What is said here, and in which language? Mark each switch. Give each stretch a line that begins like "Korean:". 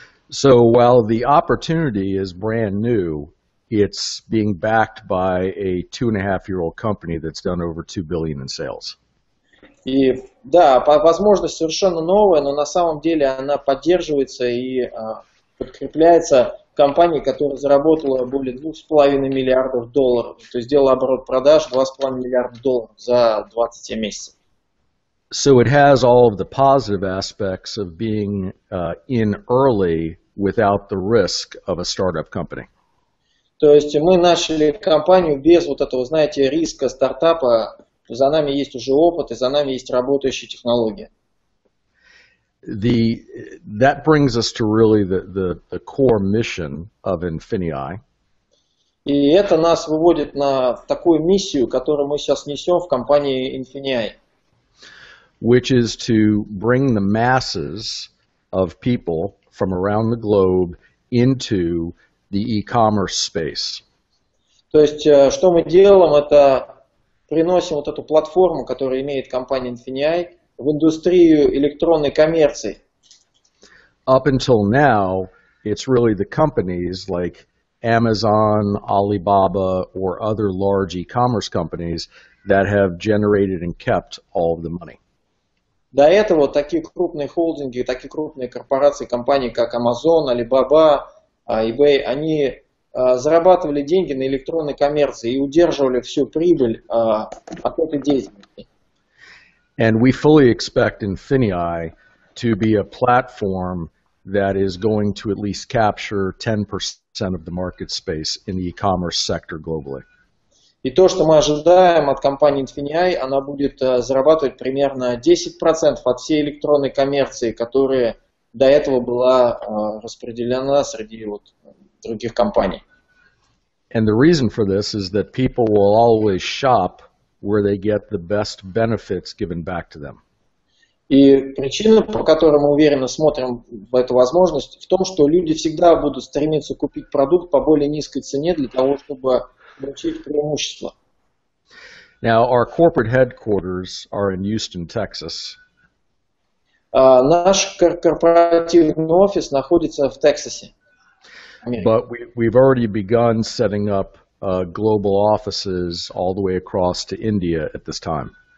English: So while the opportunity is brand new, it's being backed by a 2.5-year-old company that's done over $2 billion in sales.
Russian: И да, возможность совершенно новая, но на самом деле она поддерживается и подкрепляется компанией, которая заработала более 2,5 миллиардов долларов, то есть сделала оборот продаж 2,5 миллиарда долларов за 27 месяцев.
English: So it has all of the positive aspects of being in early without the risk of a startup company.
Russian: То есть мы начали компанию без вот этого, знаете, риска стартапа. За нами есть уже опыт, и за нами есть работающие технологии.
English: That brings us to really the core mission of INFINii.
Russian: И это нас выводит на такую миссию, которую мы сейчас несем в компании INFINii.
English: Which is to bring the masses of people from around the globe into the e-commerce space.
Russian: То есть, что мы делаем, это приносим вот эту платформу, которую имеет компания INFINii, в индустрию электронной коммерции.
English: Up until now, it's really the companies like Amazon, Alibaba, or other large e-commerce companies that have generated and kept all of the money.
Russian: До этого такие крупные холдинги, такие крупные корпорации, компании, как Amazon, Alibaba, eBay, они зарабатывали деньги на электронной коммерции и удерживали всю прибыль от этой деятельности.
English: And we fully expect INFINii to be a platform that is going to at least capture 10% of the market space in the e-commerce sector globally.
Russian: И то, что мы ожидаем от компании INFINii, она будет зарабатывать примерно 10% от всей электронной коммерции, которая до этого была распределена среди других компаний.
English: And the reason for this is that people will always shop where they get the best benefits given back to them.
Russian: И причина, по которой мы уверенно смотрим в эту возможность, в том, что люди всегда будут стремиться купить продукт по более низкой цене для того, чтобы получить преимущество.
English: Now, our corporate headquarters are in Houston, Texas.
Russian: Наш корпоративный офис находится в Тексасе.
English: But we've already begun setting up global offices all the way across to India at this time.